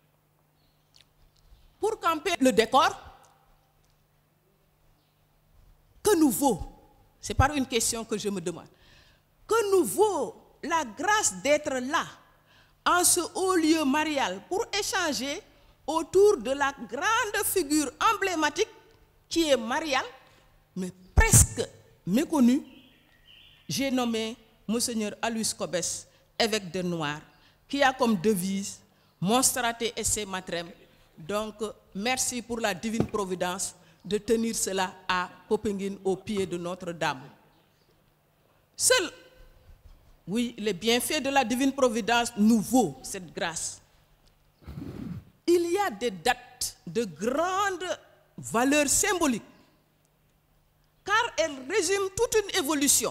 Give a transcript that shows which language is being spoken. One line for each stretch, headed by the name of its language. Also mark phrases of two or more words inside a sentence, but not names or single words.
French: Pour camper le décor, que nous vaut, c'est pas une question que je me demande, que nous vaut la grâce d'être là, en ce haut lieu marial, pour échanger autour de la grande figure emblématique qui est mariale, mais presque méconnue. J'ai nommé Monseigneur Aloys Cobès, évêque de Noir, qui a comme devise «
Latin: Monstrate esse matrem ».
French: Donc, merci pour la divine providence de tenir cela à Popenguine, au pied de Notre-Dame. Seul, oui, les bienfaits de la divine providence nous vaut cette grâce. Il y a des dates de grande valeur symbolique, car elles résument toute une évolution.